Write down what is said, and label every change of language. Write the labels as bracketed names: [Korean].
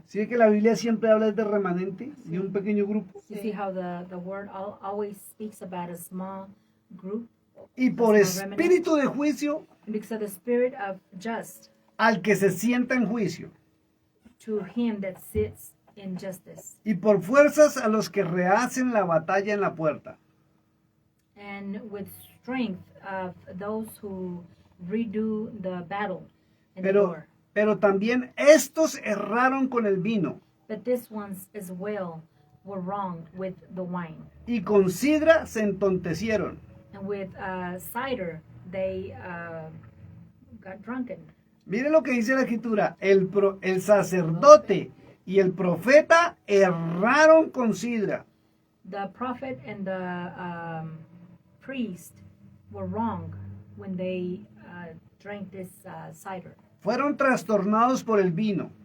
[Spanish] ¿Sí que la Biblia siempre habla de remanente, de un pequeño grupo? [English] You see how the word always speaks about a small group? [Spanish] Y por [English] A small remnant. [Spanish] espíritu de juicio [English] Because of the spirit of just [Spanish] al que se sienta en juicio, [English] to him that sits in justice, [Spanish] y por fuerzas a los que rehacen la batalla en la puerta. [English] and with strength of those who redo the battle in the door. [Spanish] Pero también estos erraron con el vino, [English] But these ones as well were wrong with the wine. [Spanish] y con sidra se entontecieron. [English] And with cider, they got drunken. [Spanish] Mire lo que dice la escritura, el sacerdote y el profeta erraron con sidra. [English] The prophet and the priest were wrong when they drank this cider. [Spanish] Fueron trastornados por el vino.